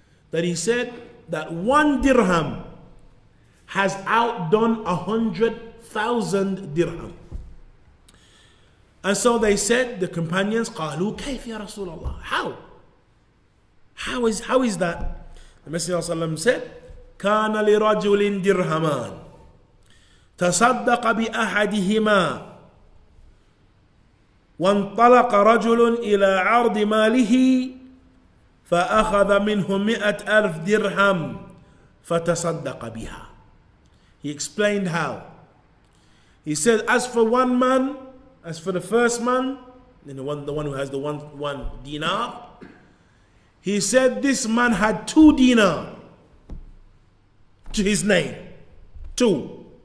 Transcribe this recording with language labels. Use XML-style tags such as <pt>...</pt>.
<en>That he said that 1 dirham has outdone 100,000 dirham. And so they said, the companions,</en> <ar>قالوا كيف يا رسول الله?</ar> <en>How is that? The Messenger of Allah said,</en> <ar>كان لرجل درهمان تصدق بأحدهما وانطلق رجل إلى عرض ماله فأخذ منه 100,000 درهم فتصدق بها.</ar> <en>He explained how. He said, as for one man, as for the first man, the one who has the one dinar, he said this man had 2 dinar to his name. 2.</en>